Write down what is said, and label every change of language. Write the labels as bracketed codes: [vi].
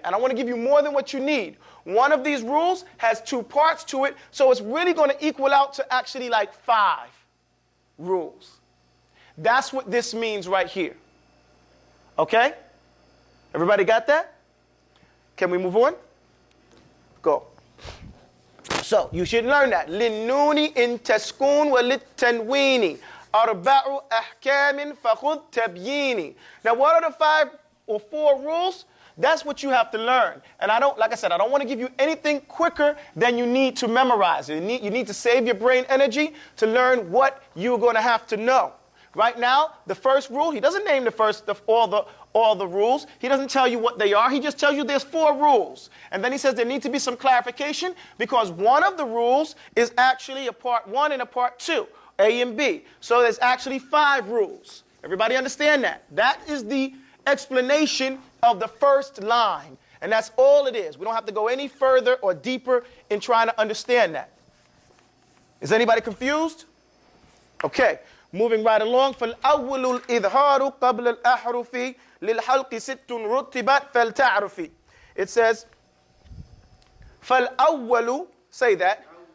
[en] And I want to give you more than what you need. One of these rules has two parts to it, so it's really going to equal out to actually like 5 rules. That's what this means right here. Okay? Everybody got that? Can we move on? Go. So you should learn that. [ar] للنون إن تسكون وللتنوين أربع أحكام فخذ تبييني. [en] Now what are the 5 or 4 rules? That's what you have to learn. And like I said, I don't want to give you anything quicker than you need to memorize. You need to save your brain energy to learn what you're going to have to know. Right now, the first rule, he doesn't name all the rules. He doesn't tell you what they are. He just tells you there's 4 rules. And then he says there needs to be some clarification because one of the rules is actually a part 1 and a part 2, A and B. So there's actually 5 rules. Everybody understand that? That is the explanation of the first line. And that's all it is. We don't have to go any further or deeper in trying to understand that. Is anybody confused? Okay. Moving right along. [ar] فالأول الإظهار قبل الأحرف للحلق 6 رتبت فلتعرفي. [en] It says [ar] فالأول, [en] say that.